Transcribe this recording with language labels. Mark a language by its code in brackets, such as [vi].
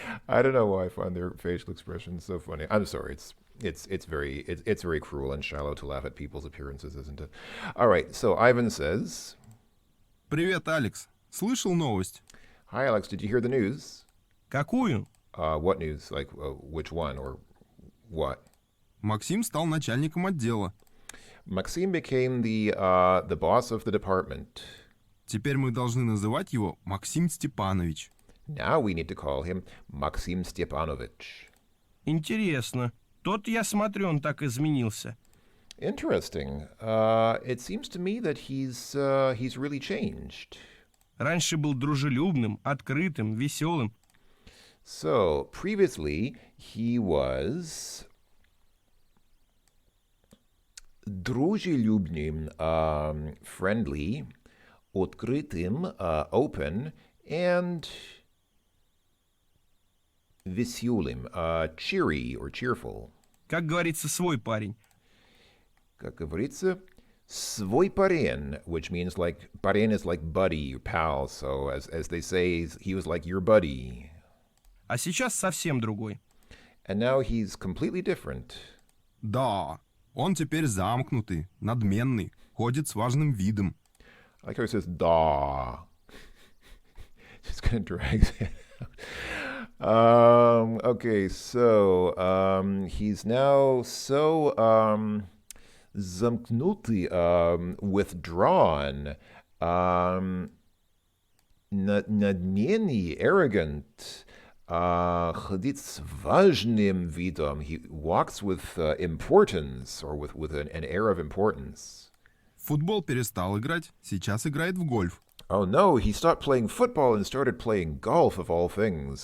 [en] I don't know why I find their facial expressions so funny. I'm sorry, it's very cruel and shallow to laugh at people's appearances, isn't it? All right, so Ivan says, [ru] Привет, Алекс. Слышал новость? [en] "Hi, Alex, did you hear the news?" [ru] Какую? [en] What news? Like, which one or what? [ru] Максим стал начальником отдела. [en] Maxim became the boss of the department. [ru] Теперь мы должны называть его Максим Степанович. [en] Now we need to call him Maxim Stepanovich. [ru] Интересно. Тот, я смотрю, он так изменился. [en] Interesting. It seems to me that he's really changed. [ru] Раньше был дружелюбным, открытым, веселым. [en] So previously he was дружелюбным, friendly, открытым, open, and веселым, cheery or cheerful. [ru] Как говорится, свой парень. Как говорится, свой парень, [en] which means like, парень is like buddy, or pal, so as they say, he was like your buddy. [ru] А сейчас совсем другой. [en] And now he's completely different. [ru] Да, он теперь замкнутый, надменный, ходит с важным видом. [en] I like how he says, da. Just kind of drags it out. Okay, so he's now so замкнутый, withdrawn, надменный, arrogant, [ru] ходит с важным видом. [en] He walks with importance, or with an air of importance. [ru] В футбол перестал играть, сейчас играет в гольф. [en] Oh no, he stopped playing football and started playing golf, of all things.